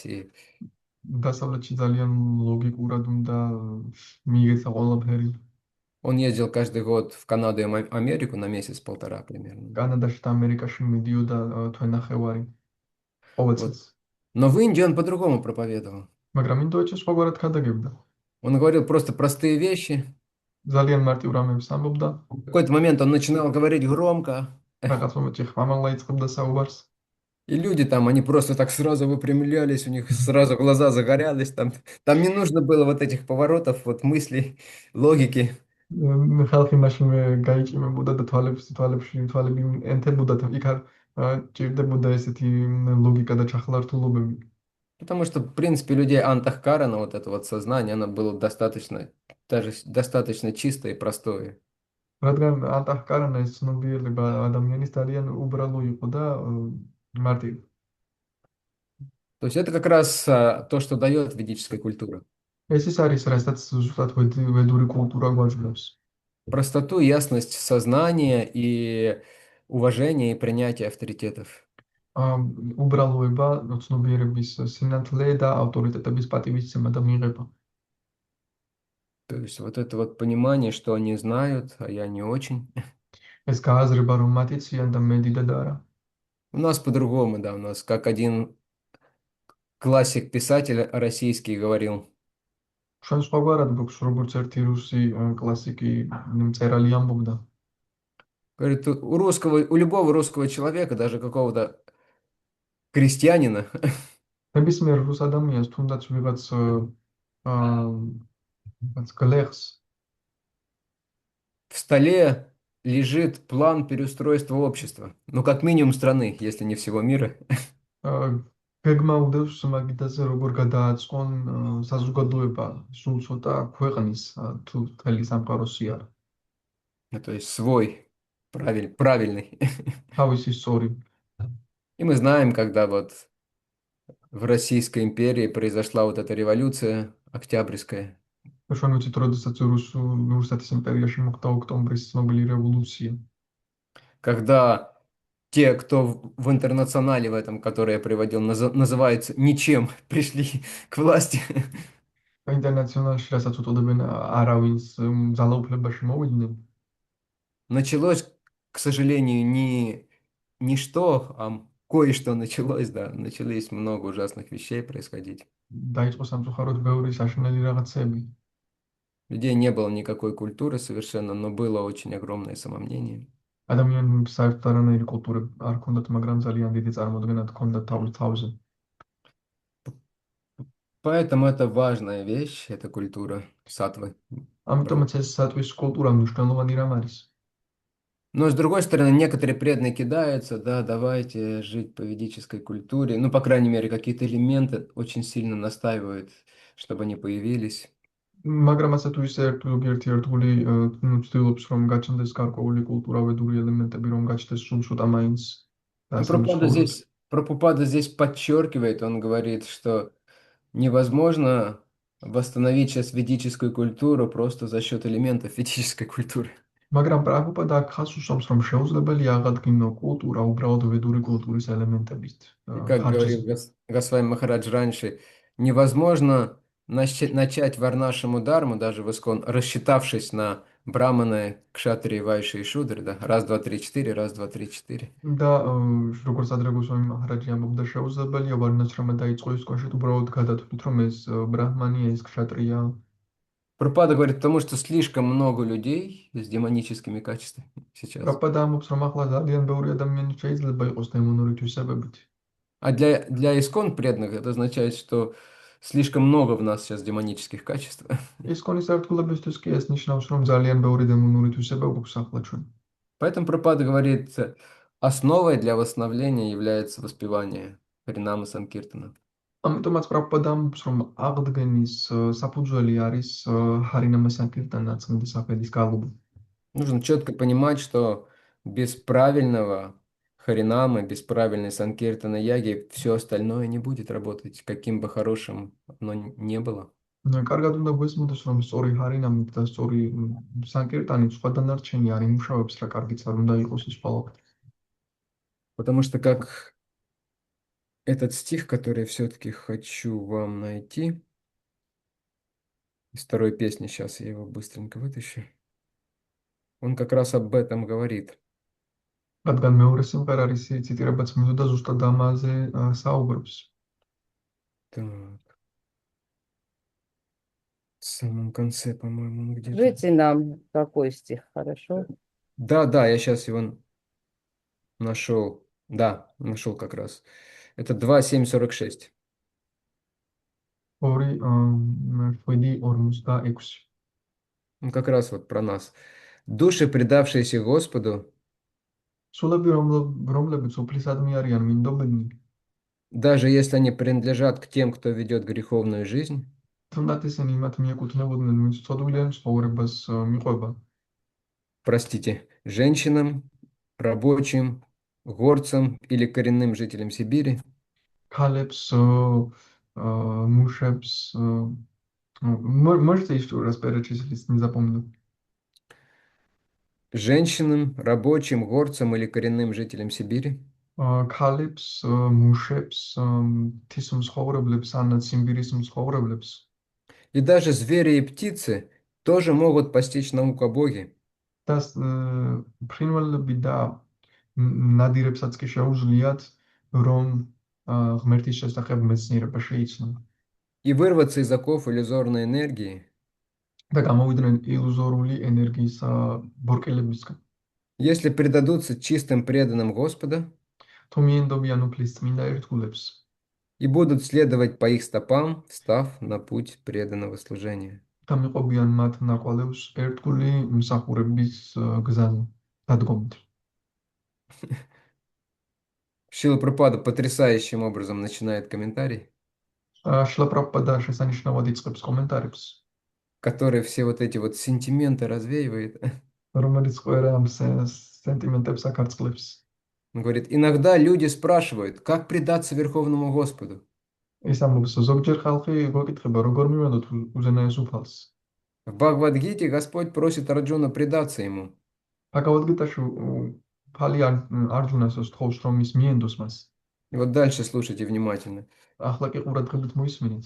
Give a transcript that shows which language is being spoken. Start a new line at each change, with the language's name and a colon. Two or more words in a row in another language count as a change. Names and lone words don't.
Russian: И
Georgian: დასავლეთში ძალიან ლოგიკურად უნდა მიიღეს ყველაფერი.
Russian: он ездил каждый год в Канаду и Америку на месяц-полтора примерно.
Georgian: კანადაში და ამერიკაში მიდიოდა თვენახევარი ყოველ
Russian: Вот.
Georgian: წელს.
Russian: Но в Индии он по-другому проповедовал.
Georgian: მაგრამ ინდოეთში სხვაგვარად ქადაგებდა.
Russian: Он говорил просто простые вещи.
Georgian: ძალიან მარტივ რამებს ამბობდა.
Russian: В какой-то момент он начинал говорить громко,
Georgian: რაღაც მომენტში ხმამაღლა იწყებდა საუბარს.
Russian: и люди там, они просто так сразу выпрямлялись, у них сразу глаза загорялись. Там не нужно было вот этих поворотов, вот мыслей, логики.
Georgian: ხალხი მაშინვე გაიჭიმებოდა და თვალები ენთებოდა და იქ არ ჭირდებოდა ესეთი ლოგიკა და ჩახლართულობები.
Russian: Потому что, в принципе, людей Антахкарана, вот это вот сознание, оно было достаточно, даже достаточно чистое и простое.
Georgian: რადგან ანტაჰკარანა ეს ცნობიერება ადამიანის ძალიან უბრალო იყო და მარტივი.
Russian: То есть это как раз то, что дает ведическая культура.
Georgian: ეს ის არის, რასაც ზუსტად ვედური კულტურა გვაძლევს.
Russian: Простоту, ясность сознания и уважение и принятие авторитетов.
Georgian: უბრალოება, ცნობიერების სინათლე და ავტორიტეტების პატივისცემა და მიღება.
Russian: То есть вот это вот понимание, что они знают, а я не очень.
Georgian: ეს გააზრება, რომ მათი ციან და მე დიდად არა.
Russian: У нас по-другому, да, у нас как один классик-писатель российский говорил.
Georgian: ჩვენ სხვაგვარად გვაქვს, როგორც ერთი რუსი კლასიკი მწერალი ამბობდა.
Russian: Говорит, у любого русского человека, даже какого-то крестьянина,
Georgian: ნებისმიერ რუს ადამიანს, თუნდაც ვიღაც გლეხს,
Russian: в столе лежит план переустройства общества. Ну, как минимум страны, если не всего мира.
Georgian: გეგმაუდევს მაგიდაზე, როგორ გადააწყონ საზოგადოება, სულ ცოტა ქვეყნის თუ მთელი სამყაროსი არა.
Russian: То есть свой, правильный.
Georgian: თავისი სწორი.
Russian: И мы знаем, когда вот в Российской империи произошла вот эта революция октябрьская,
Georgian: ჩვენ ვიცით, როდესაც რუსეთის იმპერიაში მოხდა ოქტომბრის ცნობილი რევოლუცია.
Russian: когда те, кто в интернационале в этом, который я приводил, называются ничем, пришли к власти.
Georgian: ინტერნაციონალში, რასაც უწოდებენ არავის ძალაუფლებაში მოვიდნენ,
Russian: Началось, к сожалению, не что, а кое-что началось, да. Начались много ужасных вещей происходить.
Georgian: დაიწყო სამწუხაროდ ბევრი საშინელი რაღაცები.
Russian: Людей не было никакой культуры совершенно, но было очень огромное самомнение.
Georgian: ადამიანებს საერთოდ არანაირი კულტურა არ ჰქონდათ, მაგრამ ძალიან დიდი წარმოდგენა ჰქონდათ თავის თავზე.
Russian: Поэтому это важная вещь, эта культура сатвы.
Georgian: ამიტომაც ეს სატვის კულტურა მნიშვნელოვანი რამ არის.
Russian: Но, с другой стороны, некоторые преданные кидаются, да, давайте жить по ведической культуре. Ну, по крайней мере, какие-то элементы очень сильно настаивают, чтобы они появились.
Georgian: მაგრამ ასე თუ ისე ერთგული ცდილობს, რომ გაჩნდეს გარკვეული კულტურავედური ელემენტები, რომ გაჩნდეს სულ ცოტა მაინც და
Russian: Но
Georgian: ასე მსხვილოდ.
Russian: Прабхупада здесь подчеркивает, он говорит, что невозможно восстановить сейчас ведическую культуру просто за счет элементов ведической культуры.
Georgian: მაგრამ პრაბჰუპადა აქ ხაზს უსვამს, რომ შეუძლებელია აღადგინო კულტურა უბრალოდ ვედური культуრის ელემენტებით
Russian: И как говорил
Georgian: ხარჯზე.
Russian: Госвами Махарадж раньше, невозможно начать варнашему дарму, даже в Искон, рассчитавшись на браманы, кшатрии, вайши и шудры, да, раз, два, три, четыре, раз, два, три, четыре.
Georgian: და როგორც ადრეგოსვამი მაჰარაჯი ამბობდა, შეუძლებელია ვარნაშრამა დაიწყო ის კონშეთ უბრალოდ გადათვლით, რომ ეს ბრაჰმანია, ეს ქშატრია.
Russian: Прабхупада говорит, потому что слишком много людей с демоническими качествами сейчас.
Georgian: პრაბჰუპადა ამბობს, რომ ახლა ძალიან ბევრი ადამიანი შეიძლება იყოს დემონური თვისებებით.
Russian: А для искон преданных это означает, что слишком много в нас сейчас демонических качеств.
Georgian: ის კონის ერთგულებისთვის კი ეს ნიშნავს, რომ ძალიან ბევრი დემონური თვისება გვაქვს ახლა ჩვენ.
Russian: Поэтому Прабхупада говорит, основой для восстановления является воспевание Харинама Санкиртана.
Georgian: ამიტომაც პრაბჰუპადა ამბობს, რომ აღდგენის საფუძველი არის ჰარინამა საკირტანა წმინდა სახელის გალობა.
Russian: Нужно четко понимать, что без правильного Харинамы, без правильной Санкиртана Яги все остальное не будет работать, каким бы хорошим оно не было.
Georgian: კარგად უნდა გვესმოდეს, რომ სწორი ჰარინამით და სწორი სანკირტანით სხვა დანარჩენი არ იმუშავებს, რა კარგიც არ უნდა იყოს ის ყველაფერი.
Russian: Потому что как этот стих, который все-таки хочу вам найти, из второй песни, сейчас я его быстренько вытащу, он как раз об этом говорит.
Georgian: რადგან მეორე სიმღერა არის ციტირებაც მინდოდა ზუსტად ამაზე საუბრობს.
Russian: Так, в самом конце, по-моему, он где-то. Скажите нам, какой стих, хорошо? Да, да, я сейчас его нашел. Да, нашел как раз. Это 2:7:46. 2:46. Он как раз вот про нас. Души, предавшиеся Господу,
Georgian: სულები, რომლებიც უფლისადმი არიან მინდობენი,
Russian: даже если они принадлежат к тем, кто ведет греховную жизнь,
Georgian: თუნდაც ისინი მათ მიეკუთვნებოდნენ, ვინც ცოდვილიან ცხოვრებას მიყვება,
Russian: простите, женщинам, рабочим, горцам или коренным жителям Сибири,
Georgian: ქალებს, მუშებს,
Russian: можете еще раз перечислить, не запомнил. женщинам, рабочим, горцам или коренным жителям Сибири,
Georgian: ქალებს, მუშებს, მთის მსხოვრებლებს, ან ციმბირის მსხოვრებლებს,
Russian: и даже звери и птицы тоже могут постичь науку о Боге.
Georgian: და ფრინველები და ნადირებსაც კი შეუძლიათ, რომ ღმერთის შესახებ მეცნიერება შეიცნონ
Russian: И вырваться из оков иллюзорной энергии,
Georgian: და გამოვიდნენ ილუზორული ენერგიის ბორკელებისგან.
Russian: если предадутся чистым преданным Господа
Georgian: თუ მიენდობიან უფლის წმინდა ერთგულებს
Russian: и будут следовать по их стопам, встав на путь преданного служения.
Georgian: და მიყვებიან მათ ნაკვალევს ერთგული მსახურების გზაზე დადგომით.
Russian: Шрила Прабхупада потрясающим образом начинает комментарий,
Georgian: შილა პრაბჰუპადა შესანიშნავად იწყებს კომენტარებს,
Russian: который все вот эти вот сентименты развеивает.
Georgian: რომელიც ყველა ამ სენტიმენტებს აკარწყლებს.
Russian: Он говорит, иногда люди спрашивают, как предаться Верховному Господу.
Georgian: ის ამბობს, ზოგჯერ ხალხი გვეკითხება, როგორ მივედოთ უზენაეს უფალს.
Russian: В Бхагавад-гите Господь просит Арджуна предаться ему.
Georgian: ბაგავად-გიტაში ფალი არჯუნას სთხოვს, რომ ის მიენდოს მას.
Russian: И вот дальше слушайте внимательно.
Georgian: ახლა კი ყურადღებით მოისმინით.